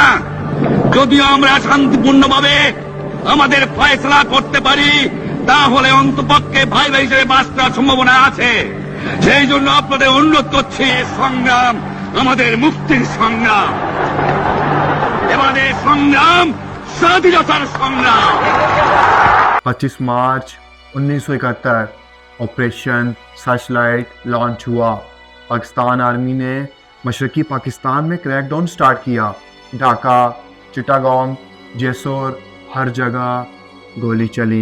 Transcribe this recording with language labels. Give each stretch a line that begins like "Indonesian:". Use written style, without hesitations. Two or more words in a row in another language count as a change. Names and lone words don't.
Bangla: যদিও আমরা শান্তিপূর্ণভাবে আমাদের ফয়সলা করতে পারি, তাহলে অন্তপক্ষে ভাই ভাই হিসেবে বাস করার সম্ভাবনা আছে। সেই জন্য আপনাদের অনুরোধ করছি, সংগ্রাম আমাদের মুক্তির সংগ্রাম, এবারে সংগ্রাম স্বাধীনতার সংগ্রাম।
Urdu: 25 مارچ 1971 آپریشن سرچ لائٹ لانچ ہوا۔ پاکستان آرمی نے مشرقی پاکستان میں
English: crackdown start
Urdu: کیا۔ ڈھاکہ، چٹاگانگ، جیسور، ہر جگہ گولی چلی۔